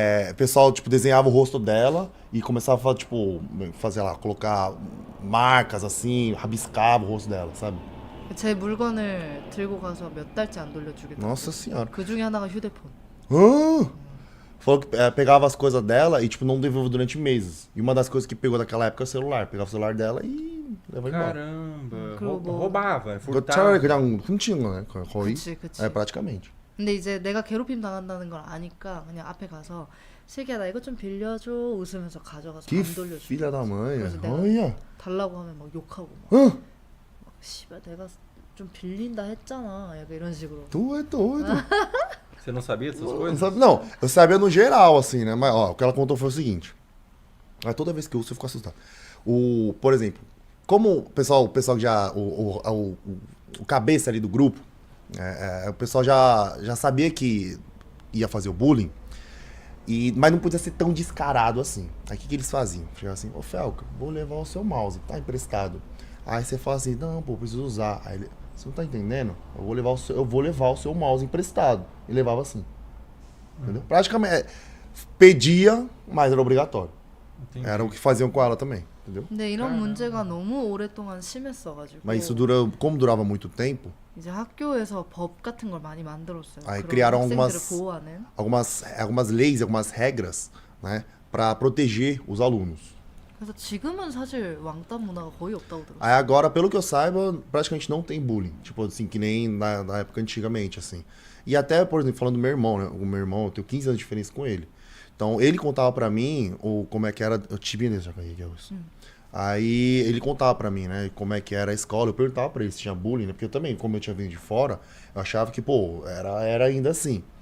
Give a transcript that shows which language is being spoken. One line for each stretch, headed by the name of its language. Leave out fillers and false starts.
Portuguese: O pessoal tipo desenhava o rosto dela e começava a tipo fazer lá, colocar marcas assim, rabiscava o rosto dela, sabe?
Korean: 제 물건을 들고 가서 몇 달째 안 돌려주겠다고.
Portuguese: Nossa senhora.
Korean: 그 중에 하나가 휴대폰.
Portuguese: Falou que pegava as coisas dela e tipo não devolveu durante meses. E uma das coisas que pegou naquela época é o celular. Pegava o celular dela e levava embora. Caramba,
Korean: 그리고 뭐-
Portuguese: roubava, furtava.
Korean: 차라리 그냥 훔치는 거네, 거의. 그치.
Portuguese: praticamente.
Korean: 근데 이제 내가 괴롭힘 당한다는 걸 아니까 그냥 앞에 가서 슬기야 나 이거 좀 빌려줘 웃으면서 가져가서
Portuguese: Que
Korean: 안 돌려줘.
Portuguese: filha da mãe.
Korean: 그래서 내가
Portuguese: Olha.
Korean: 달라고 하면 막 욕하고 막,
Portuguese: Hã?
Korean: 막 씨발 내가 좀 빌린다 했잖아 약간 이런 식으로.
Portuguese: Tu é doido. Você não sabia dessas Não, coisas? não, eu sabia no geral, assim, né? Mas, ó, o que ela contou foi o seguinte. Toda vez que eu ouço, eu fico assustado. Por exemplo, como o pessoal que já... O cabeça ali do grupo, o pessoal já sabia que ia fazer o bullying, mas não podia ser tão descarado assim. Aí o que eles faziam? Chegavam assim, ô Felca, vou levar o seu mouse, tá emprestado. Aí você fala assim, não, pô, preciso usar. Aí ele, você não tá entendendo? Eu vou levar o seu mouse emprestado. E levava assim. Entendeu? Praticamente, pedia, mas era obrigatório. Entendi. Era o que faziam com ela também, entendeu?
Korean: 근데 이런
Portuguese: caramba.
Korean: 문제가 너무 오랫동안 심했어가지고.
Portuguese: Mas isso como durava muito tempo,
Korean: 이제 학교에서 법 같은 걸 많이 만들었어요.
Portuguese: Aí
Korean: 그런
Portuguese: criaram
Korean: 학생들을 보호하는.
Portuguese: algumas leis, algumas regras, né, para proteger os alunos.
Korean: 그래서 지금은 사실 왕따 문화가 거의 없다고 들었어요.
Portuguese: Aí agora, pelo que eu saiba, praticamente não tem bullying, tipo assim, que nem na época antigamente, assim. E até, por exemplo, falando do meu irmão, né, o meu irmão, eu tenho 15 anos de diferença com ele. Então, ele contava pra mim como é que era, eu tive nesse isso. Aí ele contava pra mim, né, como é que era a escola. Eu perguntava pra ele se tinha bullying, né, porque eu também, como eu tinha vindo de fora, eu achava que, pô, era ainda assim.